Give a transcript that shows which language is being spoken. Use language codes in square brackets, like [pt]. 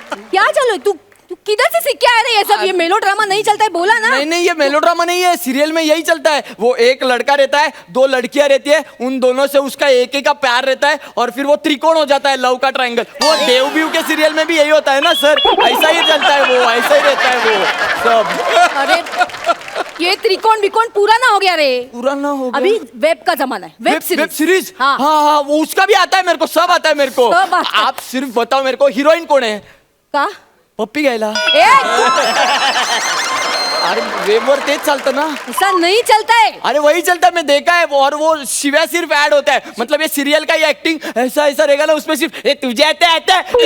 [hi] क्या चलो तू किधर से सीख के आया रे ये सब? ये मेलोड्रामा नहीं चलता है, बोला ना. नहीं ये मेलोड्रामा नहीं है. सीरियल में यही चलता है. वो एक लड़का रहता है, 2 लड़कियां रहती है, उन दोनों से उसका एक का प्यार रहता है, और फिर वो त्रिकोण हो जाता है, लव का ट्रायंगल. वो देवबीव के सीरियल में भी यही होता है ना सर. ऐसा ही चलता है, वो ऐसा ही रहता है वो सब. अरे ये त्रिकोण बिकोण पुराना हो गया रे. पुराना हो गया. अभी वेब का जमाना है. Web series. हाँ. हाँ वो उसका भी आता है मेरे को, सब आता है मेरे को. सब आता है. आप सिर्फ बताओ मेरे को हीरोइन कौन है. [mr] का पप्पी घ्यायला. अरे वेबवर तेच चालतं ना. [hi] ऐसा नहीं चलता है. अरे वही चलता है, मैं देखा है. और वो शिव्या सिर्फ ऐड होता है. मतलब ये सीरियल का ही एक्टिंग ऐसा ऐसा रहेगा ना, उसमें सिर्फ ये तुझे आता है.